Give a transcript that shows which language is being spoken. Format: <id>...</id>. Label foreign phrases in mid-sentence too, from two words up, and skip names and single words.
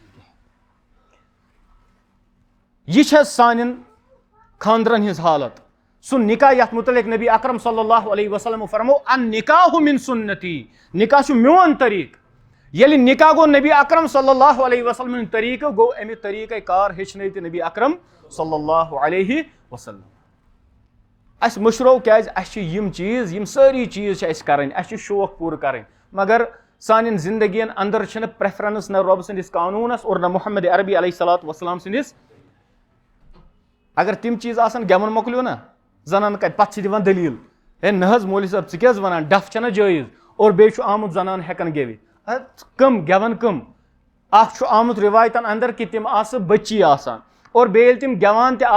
<ks>یہِ چھےٚ سانٮ۪ن خانٛدرن ہٕنٛز حالت سُہ نکاح یتھ متعلق نبی اکرم</ks> <ar>صلی اللہ علیہ وسلمو</ar> <ks>فرمو</ks> <ar>ان نکاح من سنتی</ar> <ks>نکاح چھُ میون طریٖقہٕ ییٚلہِ نکاح گوٚو نبی اکرم</ks> <ar>صلی اللہ علیہ وسلم</ar> <ks>ہُنٛد طریٖقہٕ گوٚو امہِ طریٖقے کار ہیٚچھنٲے تہِ نبی اکرم</ks> <ar>صلی اللہ علیہ وسلم</ar> <ks>اسہِ مٔشرو کیٛازِ اسہِ چھِ یِم چیٖز یِم سٲری چیٖز چھِ اسہِ کرٕنۍ اسہِ چھِ شوق پوٗرٕ کرٕنۍ مگر سانٮ۪ن زندگین اندر چھنہٕ پریفرنس نہ رۄبہٕ سٕنٛدِس قانوٗنس اور نہ محمد عربی</ks> <ar>علیہ الصلوۃ والسلام</ar> <ks>سٕنٛدِس اگر تِم چیٖز آسان گٮ۪وُن مۄکلیو نا زنان کتہِ پتہٕ چھِ دِوان دٔلیٖل ہے نہ حظ مولوی صٲب ژٕ کیٛاہ حظ ونان ڈف چھنہ جٲیز اور بیٚیہِ چھُ آمُت زنان ہٮ۪کان گٮ۪وِتھ کٕم گٮ۪ون کٕم اکھ چھُ آمُت رِوایتن اندر کہِ تِم آسہٕ بٔچی آسان اور بیٚیہِ ییٚلہِ تِم گٮ۪وان تہِ</ks>